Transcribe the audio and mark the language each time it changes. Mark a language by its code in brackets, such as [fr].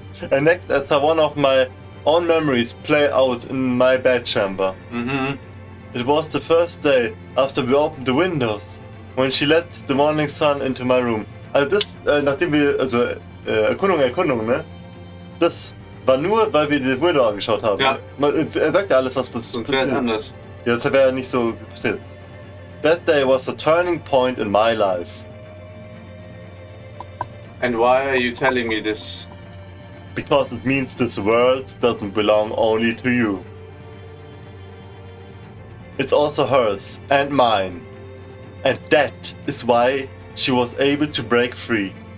[en] And next I saw one of my own memories play out in my bedchamber. It was the first day after we opened the windows, when she let the morning sun into my room. [de] Also das, nachdem wir, Erkundung, ne? Das war nur, weil wir die Window angeschaut haben. Ja. Er sagt ja alles, was das Sonst wäre es anders. Ja, das wäre ja nicht so passiert. [en] That day was a turning point in my life. And why are you telling me this? Because it means this world doesn't belong only to you. It's also hers and mine. And that is why she was able to break free.